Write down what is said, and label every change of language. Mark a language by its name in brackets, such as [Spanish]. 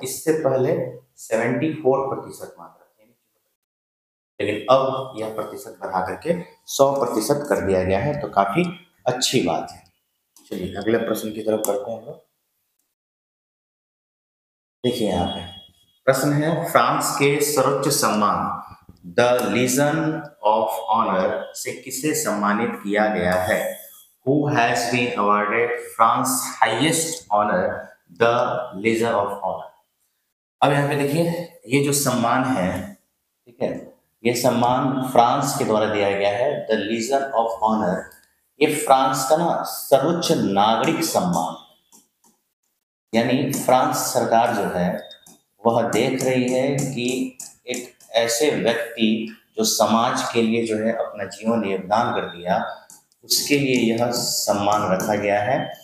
[Hindi] इससे पहले 74% मात्रा थी, लेकिन अब यह प्रतिशत बढ़ा करके 100% कर दिया गया है, तो काफी अच्छी बात है। चलिए अगले प्रश्न की तरफ बढ़ते हैं हम लोग। देखिए यहाँ पे प्रश्न है, फ्रांस के सर्वोच्च सम्मान द लीजन ऑफ ऑनर से किसे सम्मानित किया गया है? [English] Who has been awarded France highest honor, the Legion of Honor? [Hindi] अब यहाँ पे देखिए ये जो सम्मान है, ठीक है, ये सम्मान फ्रांस के द्वारा दिया गया है, द लीजन ऑफ ऑनर। ये फ्रांस का ना सर्वोच्च नागरिक सम्मान, यानी फ्रांस सरकार जो है वह देख रही है कि एक ऐसे व्यक्ति जो समाज के लिए जो है अपना जीवन योगदान कर दिया, उसके लिए यह सम्मान रखा गया है।